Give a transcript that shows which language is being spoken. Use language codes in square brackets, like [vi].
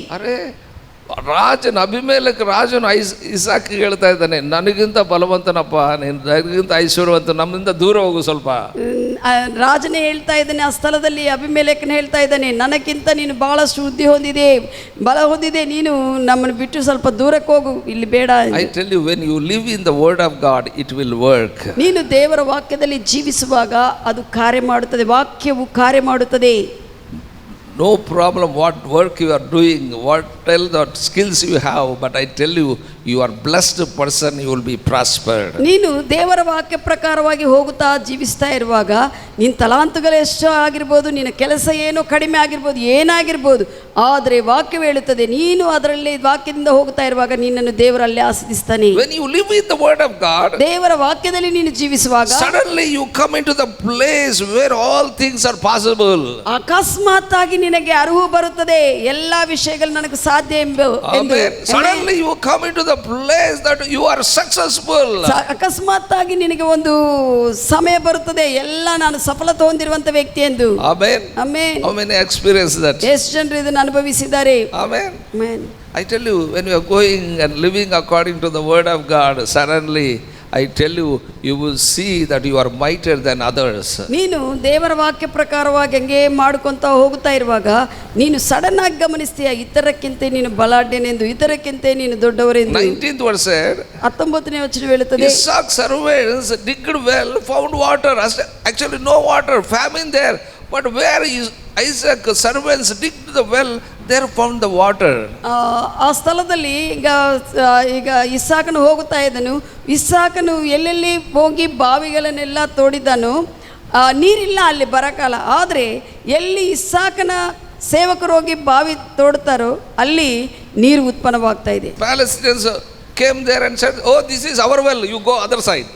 [kn] ಅರೆ ಅಭಿಮೇಲಕ ರಾಜನು ಇಸಾಕ್ ಹೇಳ್ತಾ ಇದ್ದಾನೆ, ನನಗಿಂತ ಬಲವಂತನಪ್ಪ, ನನಗಿಂತ ಐಶ್ವರ್ಯವಂತ, ನಮ್ಮಿಂದ ದೂರ ಹೋಗು ಸ್ವಲ್ಪ. ರಾಜನೇ ಹೇಳ್ತಾ ಇದ್ದಾನೆ, ಆ ಸ್ಥಳದಲ್ಲಿ ಅಭಿಮೇಲೆಕನ ಹೇಳ್ತಾ ಇದ್ದಾನೆ, ನನಗಿಂತ ನೀನು ಬಹಳಷ್ಟು ವೃದ್ಧಿ ಹೊಂದಿದೆ, ಬಲ ಹೊಂದಿದೆ, ನೀನು ನಮ್ಮನ್ನು ಬಿಟ್ಟು ಸ್ವಲ್ಪ ದೂರಕ್ಕೆ ಹೋಗು, ಇಲ್ಲಿ ಬೇಡ. [en] I tell you, when you live in the word of God, it will work. [kn] ನೀನು ದೇವರ ವಾಕ್ಯದಲ್ಲಿ ಜೀವಿಸುವಾಗ ಅದು ಕಾರ್ಯ ಮಾಡುತ್ತದೆ, ವಾಕ್ಯವು ಕಾರ್ಯ ಮಾಡುತ್ತದೆ. [en] No problem what work you are doing, what tell the skills you have, but I tell you, you are blessed person, you will be prospered. [kn] ನೀನು ದೇವರ ವಾಕ್ಯ ಪ್ರಕಾರವಾಗಿ ಹೋಗುತ್ತಾ ಜೀವಿಸ್ತಾ ಇರುವಾಗ ನಿನ್ನ ತಲಾಂತುಗಳು ಎಷ್ಟೋ ಆಗಿರ್ಬೋದು, ನಿನ್ನ ಕೆಲಸ ಏನೋ ಕಡಿಮೆ ಆಗಿರ್ಬೋದು, ಏನಾಗಿರ್ಬೋದು, ಆದರೆ ವಾಕ್ಯ ಹೇಳುತ್ತದೆ ನೀನು ಅದರಲ್ಲಿ ವಾಕ್ಯದಿಂದ ಹೋಗ್ತಾ ಇರುವಾಗ ನಿನ್ನನ್ನು ದೇವರಲ್ಲಿ ಆಸ್ವಾದಿಸ್ತಾನೆ. [en] When you live in the word of God, [kn] ದೇವರ ವಾಕ್ಯದಲ್ಲಿ ನೀನು ಜೀವಿಸುವಾಗ [en] suddenly you come into the place where all things are possible. [kn] ಅಕಸ್ಮಾತ್ ಆಗಿ ನಿನಗೆ ಅರಿವು ಬರುತ್ತದೆ, ಎಲ್ಲಾ ವಿಷಯಗಳು ನನಗೆ ಸಾಧ್ಯ ಎಂದು. [en] Suddenly you come into the place that you are successful. [kn] ಅಕಸ್ಮಾತ್ ಆಗಿ ನಿನಗೆ ಒಂದು ಸಮಯ ಬರುತ್ತದೆ, ಎಲ್ಲ ನಾನು ಸಫಲತೆ ಹೊಂದಿರುವಂತ ವ್ಯಕ್ತಿ ಎಂದು. [en] Amen. Amen. How many experience that? [kn] ಎಷ್ಟು ಜನರು ಇದನ್ನು ಅನುಭವಿಸಿದ್ದಾರೆ? [en] Amen. Amen. I tell you, when you are going and living according to the word of God, suddenly I tell you, you will see that you are mightier than others. [kn] ನೀನು ದೇವರ ವಾಕ್ಯ ಪ್ರಕಾರವಾಗಿ ಹಂಗೆ ಮಾಡ್ಕೊಂತ ಹೋಗುತ್ತಾ ಇರುವಾಗ ನೀನು ಸಡನ್ ಆಗಿ ಗಮನಿಸ್ತೀಯ, ಇತರಕ್ಕಿಂತ ನೀನು ಬಲಾಢ್ಯನೆಂದು, ಇತರಕ್ಕಿಂತ ನೀನು ದೊಡ್ಡವರೆಂದು. [en] 19th verse said, [kn] 19ನೇ ವಚನ ಹೇಳುತ್ತದೆ, [en] Isaac's servants digged well, found water. Actually no water, famine there. But where Isaac's servants digged the well, there found the water. [kn] ಆ ಸ್ಥಳದಲ್ಲಿ ಈಗ ಇಸಾಕನು ಹೋಗುತ್ತಾ ಇದ್ದನು. ಇಸಾಕನು ಎಲ್ಲೆಲ್ಲಿ ಹೋಗಿ ಬಾವಿಗಳನ್ನೆಲ್ಲ ತೋಡಿದನು, ನೀರಿಲ್ಲ ಅಲ್ಲಿ ಬರಕಾಲ. ಆದರೆ ಎಲ್ಲಿ ಇಸಾಕನ ಸೇವಕರು ಹೋಗಿ ಬಾವಿ ತೋಡ್ತಾರೋ ಅಲ್ಲಿ ನೀರು ಉತ್ಪನ್ನವಾಗ್ತಾ ಇದೆ. [en] Palestinians came there and said, oh, this is our well, you go other side.